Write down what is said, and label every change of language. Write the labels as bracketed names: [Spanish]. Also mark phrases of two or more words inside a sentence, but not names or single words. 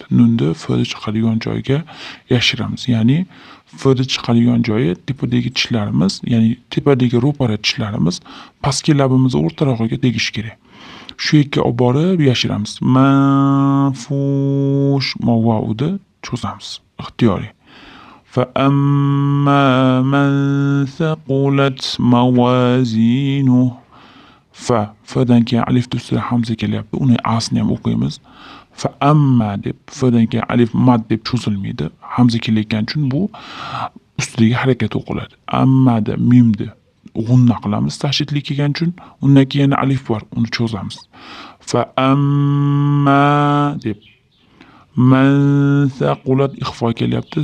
[Uzbek] Nunni f chiqadigan joyga yashiramiz. Ya'ni f chiqadigan joyi tepadagi tishlarimiz, ya'ni tepadagi ro'para tishlarimiz pastki labimiz o'rtarog'iga tegishi kerak. Shu yerga olib borib yashiramiz. Manfush mavvudi cho'zamiz. Ixtiyoriy. [Arabic] فأما من ثقلت موازينه. [Uzbek] فdan keyin alif ustida hamza kelyapti. Uni asni ham o'qiymiz. Amma deb fdan keyin alif mad deb cho'zilmaydi. Hamza kelayotgani uchun bu ustidagi harakat o'qiladi. Ammada mimni g'unna qilamiz tashdidli kelgani uchun. Undan keyin alif bor, uni cho'zamiz. Amma deb [Arabic] من ثقلت [Uzbek] ixfo kelyapti.